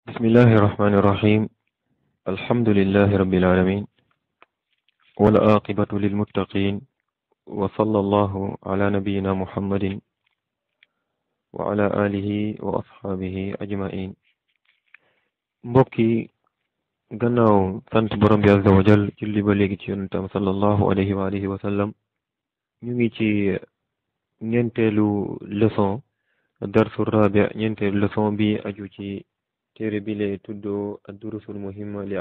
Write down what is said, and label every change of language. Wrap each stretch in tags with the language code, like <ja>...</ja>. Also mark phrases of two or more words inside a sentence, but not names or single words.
<ar>بسم الله الرحمن الرحيم الحمد لله رب العالمين والعاقبة للمتقين وصلى الله على نبينا محمد وعلى آله وأصحابه أجمعين</ar> <wo>mbokki gannaaw sant borom bi</wo> <ar>عز وجل</ar> <wo>julli ba léegi ci yonentam</wo> <ar>صلى الله عليه وعلى آله و</ar> <wo>sallam ñu ngi ci ñeenteelu leçon</wo> <ar>الدرس الرابع</ar> <wo>ñeenteelu leçon bi aju ci téere bi lee tuddoo</wo> <ar>الدروس المهمة ل</ar>